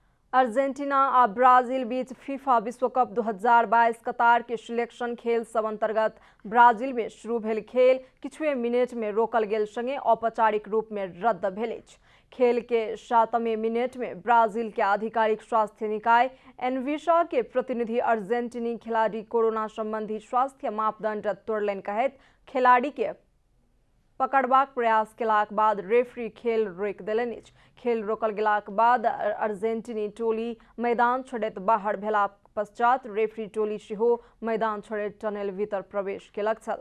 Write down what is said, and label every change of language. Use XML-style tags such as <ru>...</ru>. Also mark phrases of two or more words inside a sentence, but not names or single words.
<mai>अर्जेंटीना और ब्राजील बीच फीफा विश्व कप 2022 कतार के सिलेक्शन खेल सब अंतर्गत ब्राजील में शुरू भेल खेल किछुए मिनट में रोकल गेल संगे औपचारिक रूप में रद्द भेल अछि। खेल के 7वें मिनट में ब्राजील के आधिकारिक स्वास्थ्य निकाय एनविसा के प्रतिनिधि अर्जेंटीनी खिलाड़ी कोरोना संबंधी स्वास्थ्य मापदंड तोड़लनि कहैत खिलाड़ी के पकड़बाक प्रयास केलाक बाद रेफरी खेल रोकि देलनि अछि। खेल रोकल गेलाक बाद अर्जेंटीनी टोली मैदान छोड़ैत बाहर भेला पश्चात रेफरी टोली सेहो मैदान छोड़ैत टनल भीतर प्रवेश केलक छल।</mai>